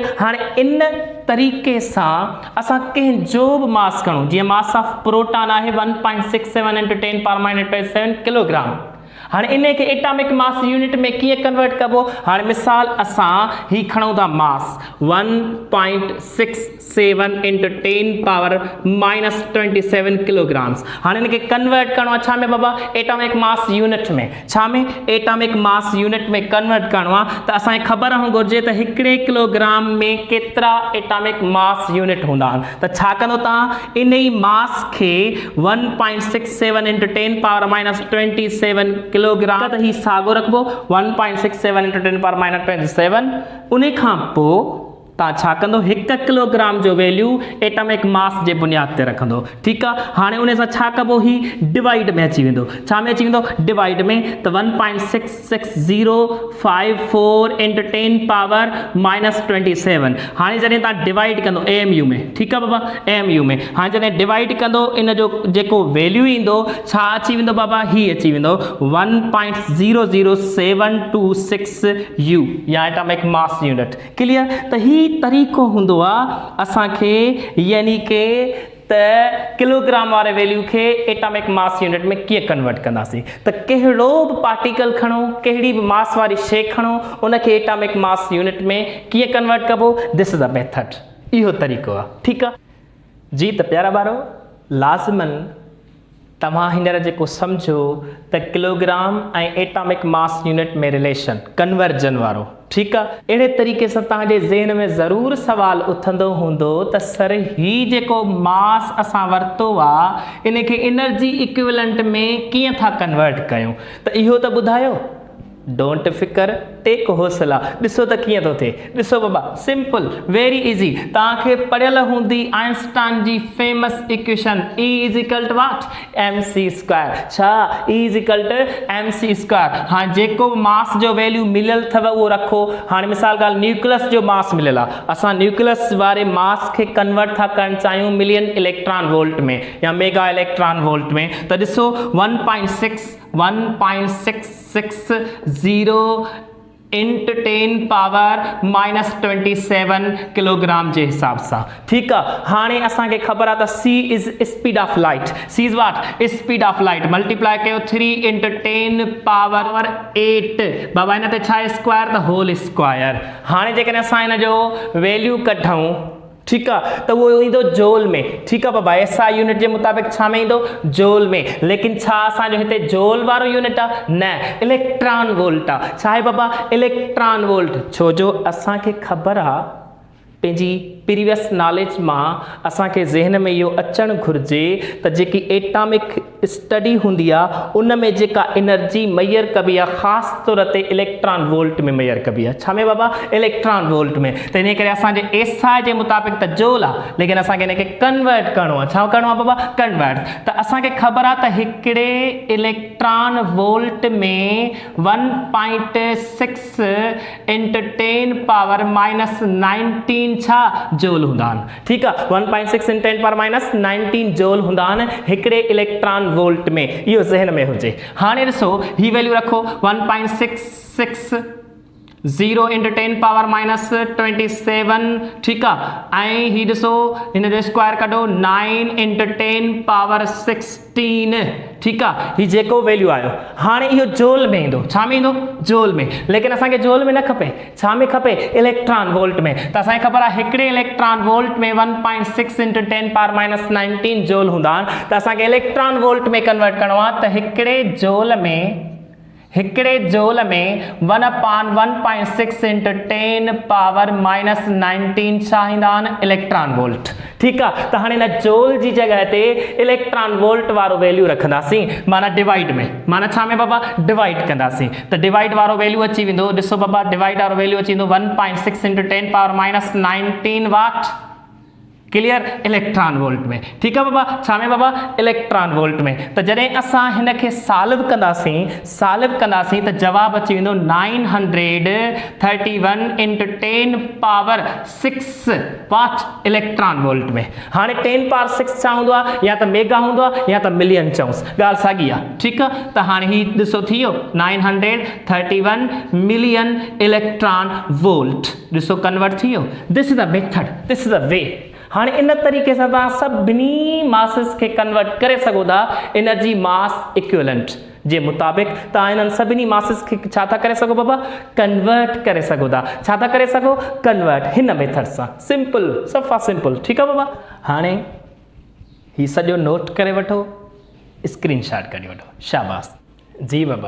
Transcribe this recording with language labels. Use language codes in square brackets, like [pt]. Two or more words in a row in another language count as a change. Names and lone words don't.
[sd] हाणे इन तरीक़े सां असां कंहिंजो बि मास खणूं, जीअं [en] mass of proton [sd] आहे 1.67 × 10⁻27 किलोग्राम। हाणे इन खे [en] atomic mass unit [sd] में कीअं कन्वर्ट कबो, हाणे मिसाल असां ही खणूं था मास 1.67 × 10⁻27 किलोग्राम्स। हाणे इन खे कन्वर्ट करणो आहे छा में बाबा, [en] atomic mass unit [sd] में। छा में, [en] atomic mass unit [sd] में कन्वर्ट करणो आहे त असांखे ख़बर हुअणु घुरिजे त हिकिड़े किलोग्राम में केतिरा [en] atomic mass unit [sd] हूंदा आहिनि। त छा कंदो तव्हां, इन ई मास खे 1.67 × 10⁻27 किलोग्राम त ही साॻियो रखिबो 1.67 × 10⁻27। उन खां पोइ तव्हां छा कंदो, 1 किलोग्राम जो वैल्यू [en] atomic mass [sd] जे बुनियाद ते रखंदो। ठीकु आहे, हाणे उन सां छा कबो, ही डिवाइड में अची वेंदो। छा में अची वेंदो, डिवाइड में। त 1.6605 × 10⁻27। हाणे जॾहिं तव्हां डिवाइड कंदो AMU में, ठीकु आहे बाबा, AMU में, हाणे जॾहिं डिवाइड कंदो इन जो जेको वैल्यू ईंदो छा अची वेंदो बाबा, ही अची वेंदो 1.00726 U या [en] atomic mass unit. [sd] क्लियर। त ही तरीक़ो हूंदो आहे असांखे, यानी के त किलोग्राम वारे वैल्यू खे [en] atomic mass unit [sd] में कीअं कन्वर्ट कंदासीं। त कहिड़ो बि पार्टिकल खणो, कहिड़ी बि मास वारी शइ खणो, उनखे [en] atomic mass unit [sd] में कीअं कन्वर्ट कबो, [en] This is a method. [sd] इहो तरीक़ो आहे। ठीकु आहे जी। त प्यारा ॿारो, लाज़िमन तव्हां हींअर जेको सम्झो त किलोग्राम ऐं [en] atomic mass unit [sd] में [en] relation conversion [sd] वारो, ठीकु आहे, अहिड़े तरीक़े सां तव्हांजे ज़हन में ज़रूरु सवाल उथंदो हूंदो त सर ही जेको मास असां वरितो आहे इन खे [en] energy equivalent [sd] में कीअं था कन्वर्ट कयूं। त इहो त ॿुधायो। डोंट फिकर, एक हौसला। ॾिसो त कीअं थो थिए, ॾिसो बाबा [en] simple very easy. [sd] तव्हांखे पढ़ियल हूंदी आइंस्टाइन जी [en] famous equation E is what mc square. [sd] छा [en] E is mc square. [sd] हाँ जेको मास जो वैल्यू मिलियल अथव उहो रखो। हाँ मिसाल ॻाल्हि न्यूक्लियस जो मास मिलियल आहे, असां न्यूक्लियस वारे मास खे कन्वर्ट था करणु चाहियूं [en] million electron volt [sd] में या [en] mega electron volt [sd] में, त ॾिसो 1.660 [en] into 10 power -27 kilogram [sd] जे हिसाब सां। ठीकु आहे, हाणे असांखे ख़बर आहे त [en] C is speed of light. C is what speed of light. [sd] मल्टीप्लाई कयो [en] 3 into 10 power 8 [sd] बाबा हिन ते छा आहे स्क्वायर त [en] whole square. [sd] हाणे जेकॾहिं असां हिन जो वैल्यू कढूं, ठीकु आहे, त उहो ईंदो जोल में। ठीकु आहे बाबा, [en] SI unit [sd] जे मुताबिक़ छा में ईंदो जोल में। लेकिन छा असांजो हिते जोल वारो यूनिट आहे? न, [en] electron volt [sd] आहे। छा आहे बाबा? [en] electron volt. [sd] छो जो असांखे ख़बर आहे पंहिंजी [en] previous knowledge [sd] मां असांखे ज़हन में इहो अचणु घुरिजे त जेकी [en] atomic study [sd] हूंदी आहे उन में जेका एनर्जी मैयर कबी आहे ख़ासि तौर ते [en] electron volt [sd] में मैयर कबी आहे। छा में बाबा? [en] electron volt [sd] में। त इन करे असांजे SI जे मुताबिक़ त जोल आहे, लेकिन असांखे हिनखे कन्वर्ट करिणो आहे। छा करिणो आहे बाबा? कन्वर्ट। त असांखे ख़बर आहे त हिकिड़े [en] electron volt [sd] में [en] 1.6 into 10 power -19 [sd] छा जोल हूंदा आहिनि। ठीकु आहे, [en] 1.6 into 10 power -19 joule [sd] हूंदा आहिनि हिकिड़े [en] electron volt [sd] में। इहो ज़हन में हुजे। हाणे ॾिसो ही वैल्यू रखो [en] 1.660 into 10 power -27. [sd] ठीकु आहे, ऐं ही ॾिसो हिन जो स्क्वायर कढो [en] 9 into 10 power 16. [sd] ठीकु आहे, ही जेको वैल्यू आयो हाणे इहो जोल में ईंदो। छा में ईंदो? जोल में। लेकिन असांखे जोल में न खपे, छा में खपे? [en] electron volt [sd] में। त असांखे ख़बर आहे हिकिड़े [en] electron volt [sd] में [en] 1.6 into 10 power -19 joule [sd] हूंदा आहिनि। त असांखे [en] electron volt [sd] में कन्वर्ट करिणो आहे। त हिकिड़े जोल में [en] 1/1.6 into 10 power -19 [sd] छा ईंदा आहिनि? [en] electron volt. [sd] ठीकु आहे, त हाणे हिन जोल जी जॻह ते [en] electron volt [sd] वारो वैल्यू रखंदासीं, माना डिवाइड में। माना छा में बाबा? डिवाइड कंदासीं। त डिवाइड वारो वैल्यू अची वेंदो। ॾिसो बाबा डिवाइड वारो वैल्यू अची वेंदो [en] 1.6 into 10 power -19 what. [sd] क्लियर? [en] electron volt [sd] में। ठीकु आहे बाबा, छा में बाबा? [en] electron volt [sd] में। त जॾहिं असां हिन खे सॉल्व कंदासीं त जवाब अची वेंदो [en] 931 into 10 power 6 what electron volt [sd] में। हाणे 10 पावर 6 छा हूंदो आहे? या त मेगा हूंदो आहे या त मिलियन चऊंसि, ॻाल्हि साॻी आहे। ठीकु आहे, त हाणे ही ॾिसो थी वियो [en] 931 million electron volt. [sd] ॾिसो कन्वर्ट थी वियो। [en] This is the method, this is the way. [sd] हाणे इन तरीक़े सां तव्हां सभिनी मासिस खे कन्वर्ट करे सघो था [en] energy mass equivalent [sd] जे मुताबिक़। तव्हां इन्हनि सभिनी मासिस खे छा था करे सघो बाबा? कन्वर्ट करे सघो था। छा था करे सघो? कन्वर्ट, हिन मेथड सां। सिंपल, सफ़ा सिंपल। ठीकु आहे बाबा, हाणे ही सॼो नोट करे वठो, स्क्रीनशॉट कढी वठो। शाबाश जी बाबा।